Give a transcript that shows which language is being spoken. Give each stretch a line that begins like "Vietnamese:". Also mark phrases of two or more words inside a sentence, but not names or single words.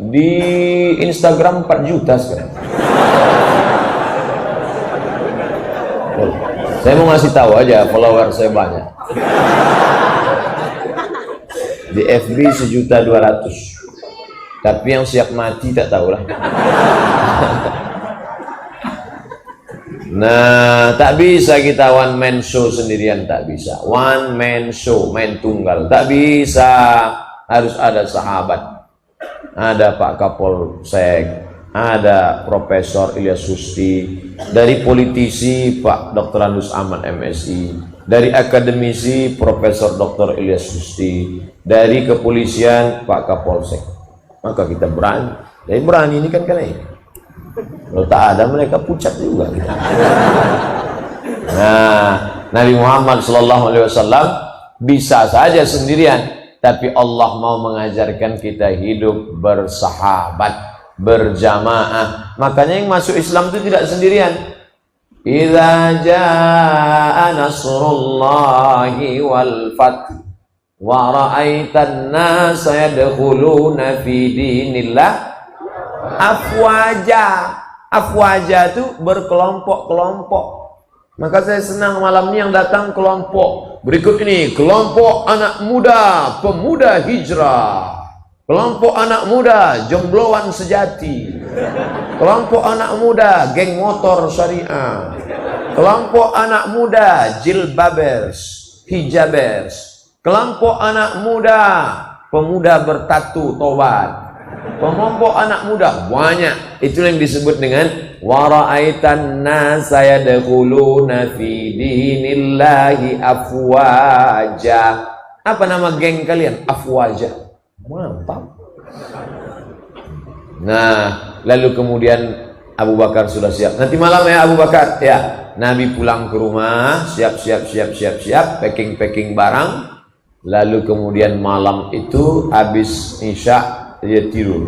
Indonesian: Di Instagram 4 juta sekarang. Saya mau ngasih tahu aja, follower saya banyak. Di FB 1.200.000. Tapi yang siap mati tak tahulah. Nah, tak bisa kita
English: one man show
Indonesian: sendirian, tak bisa.
English: One man show,
Indonesian: main tunggal, tak bisa. Harus ada sahabat. Ada Pak Kapolsek, ada Profesor Ilyas Susti, dari politisi Pak Dr. Andus Ahmad MSI, dari akademisi Profesor Dr. Ilyas Susti, dari kepolisian Pak Kapolsek. Maka kita berani. Jadi berani ini kan karena ini. Kalau tak ada mereka pucat juga kita. Nah, Nabi Muhammad SAW bisa saja sendirian. Tapi Allah mau mengajarkan kita hidup bersahabat, berjamaah. Makanya yang masuk Islam itu tidak sendirian.
Arabic: إذا جاء نصر الله والفتح ورأيت الناس يدخلون في دين الله أفواجا.
Indonesian: Afwaja itu berkelompok-kelompok. Maka saya senang malam ini yang datang kelompok berikut ini. Kelompok anak muda, pemuda hijrah. Kelompok anak muda, jombloan sejati. Kelompok anak muda, geng motor syariah. Kelompok anak muda, jilbabers, hijabers. Kelompok anak muda, pemuda bertatu, tobat. Kelompok anak muda banyak. Itu yang disebut dengan
Arabic: ورأيت الناس يدخلون في دين الله أفواجا.
Indonesian: Apa nama geng kalian? Afwaja. Mantap. Nah, lalu kemudian Abu Bakar sudah siap. Nanti malam ya Abu Bakar. Ya, Nabi pulang ke rumah, siap, packing barang. Lalu kemudian malam itu habis Isya dia tidur.